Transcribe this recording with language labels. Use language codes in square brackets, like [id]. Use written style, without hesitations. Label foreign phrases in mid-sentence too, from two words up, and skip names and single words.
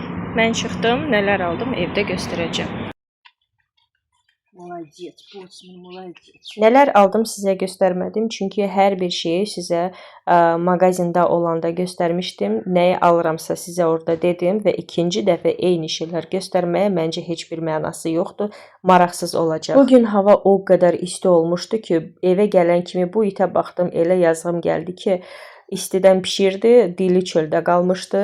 [az] Mən çıxdım, nələr aldım evdə göstərəcəm. [ru] Молодец, Боцман, молодец. [az] Nələr aldım sizə göstərmədim, çünki hər bir şeyi sizə mağazində olanda göstərmişdim. Nəyi alıramsa sizə orada dedim və ikinci dəfə eyni şeylər göstərməyə məncə heç bir mənası yoxdur, maraqsız olacaq. Bu gün hava o qədər isti olmuşdu ki, evə gələn kimi bu itə baxdım, elə yazığım gəldi ki, istidən pişirdi, dili çöldə qalmışdı.